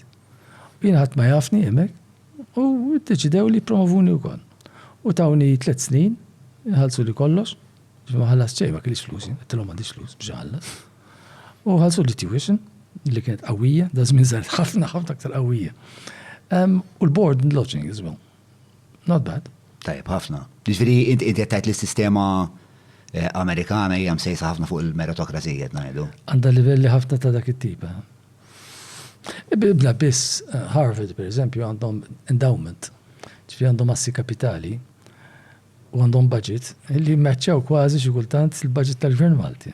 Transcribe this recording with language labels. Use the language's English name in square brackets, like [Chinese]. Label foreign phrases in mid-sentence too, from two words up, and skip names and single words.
[Maltese] Jiena ħadd ma jafni hemmhekk u ddeċidew li jippromovuni wkoll. U tawni 3 snin, ħallsu li kollox, ma ħallas xejn ma kellix flus, qedtilhom m'għandix flus biex ħallas. U ħallsu li tuition li kienet qawwija, da żmien żgħar ħafna aktar qawwija. [English] U l-board and lodging as well. Not bad. [Maltese] Tajjeb ħafna. Jiġifieri inti qed tgħid li s-sistema Amerikana hija msejsa ħafna fuq il-meritokrazija ngħidu. Għandha livelli ħafna ta' dak it-tip. Bla biss Harvard, per eżempju, għandhom endowment, ġifieri għandhom assi kapitali u għandhom budget li mmatchaw kważi xi kultant il-budget tal-Gvern Malti.